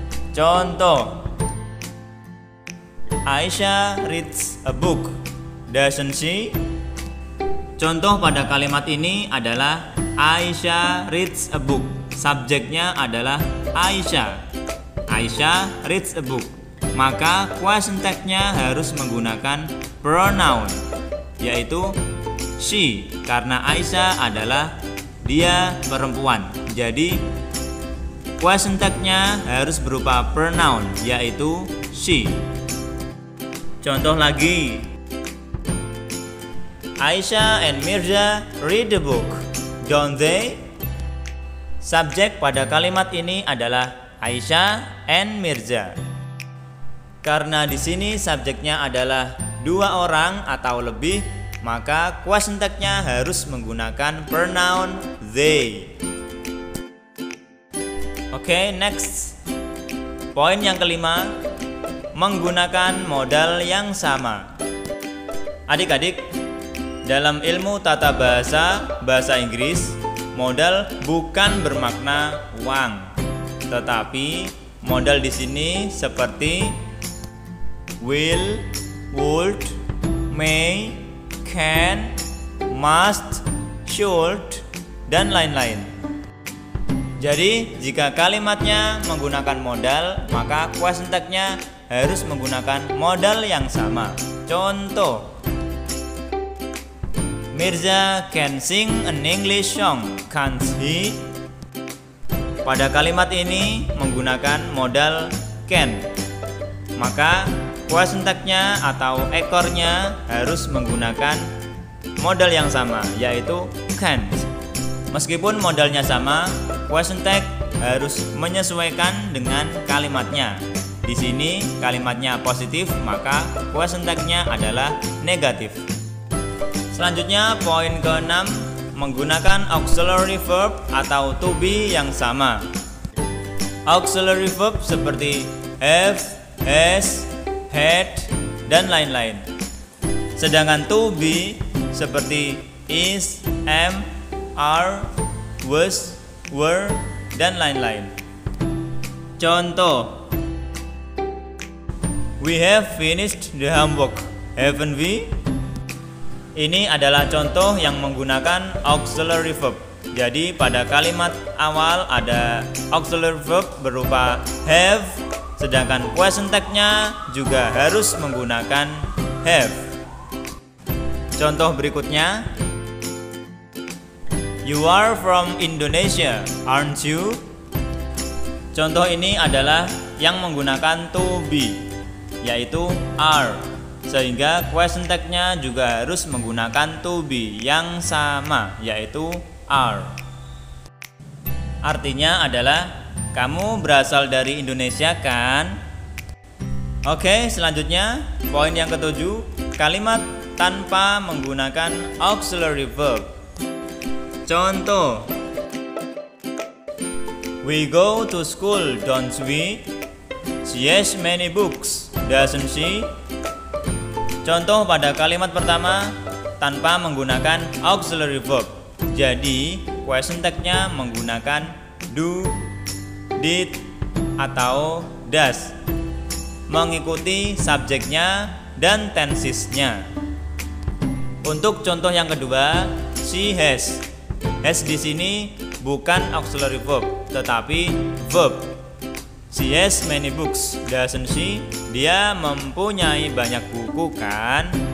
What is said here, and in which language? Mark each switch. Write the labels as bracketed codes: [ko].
[en] Contoh, Aisyah reads a book, doesn't she? [id] Contoh pada kalimat ini adalah [en] Aisyah reads a book. [id] Subjeknya adalah [en] Aisyah. Aisyah reads a book. [id] Maka question tag-nya harus menggunakan pronoun, yaitu she, karena Aisyah adalah dia perempuan. Jadi question tag-nya harus berupa pronoun, yaitu she. [en] Contoh lagi, Aisyah and Mirza read the book, don't they? [id] Subjek pada kalimat ini adalah Aisyah and Mirza. Karena di sini subjeknya adalah dua orang atau lebih, maka question tag-nya harus menggunakan pronoun they. Oke, next. Poin yang kelima, menggunakan modal yang sama. Adik-adik, dalam ilmu tata bahasa Inggris, modal bukan bermakna uang, tetapi modal di sini seperti will, would, may, can, must, should, dan lain-lain. Jadi jika kalimatnya menggunakan modal, maka question tag-nya harus menggunakan modal yang sama. [en] Contoh, Mirza can sing an English song, can't he? [id] Pada kalimat ini menggunakan modal can, maka question tag-nya atau ekornya harus menggunakan modal yang sama, yaitu can't. Meskipun modalnya sama, question tag harus menyesuaikan dengan kalimatnya. Di sini kalimatnya positif, maka question tag-nya adalah negatif. Selanjutnya poin ke-6, menggunakan auxiliary verb atau to be yang sama. Auxiliary verb seperti have, has, had, dan lain-lain. Sedangkan to be seperti is, am, are, was, were, dan lain-lain. [en] Contoh, we have finished the homework, haven't we? [id] Ini adalah contoh yang menggunakan auxiliary verb. Jadi pada kalimat awal ada auxiliary verb berupa have, sedangkan question tag-nya juga harus menggunakan have. [en] Contoh berikutnya, you are from Indonesia, aren't you? [id] Contoh ini adalah yang menggunakan to be, yaitu are, sehingga question tag-nya juga harus menggunakan to be yang sama, yaitu are. Artinya adalah kamu berasal dari Indonesia kan? Oke, selanjutnya poin yang ke-7, kalimat tanpa menggunakan auxiliary verb. [en] Contoh, we go to school, don't we? She has many books, doesn't she? [id] Contoh pada kalimat pertama tanpa menggunakan auxiliary verb. Jadi question tag-nya menggunakan do, did, atau does, mengikuti subjeknya dan tensesnya. Untuk contoh yang kedua, [en] she has. [id] Has di sini bukan auxiliary verb, tetapi verb. [en] She has many books, doesn't she? [id] Dia mempunyai banyak buku kan?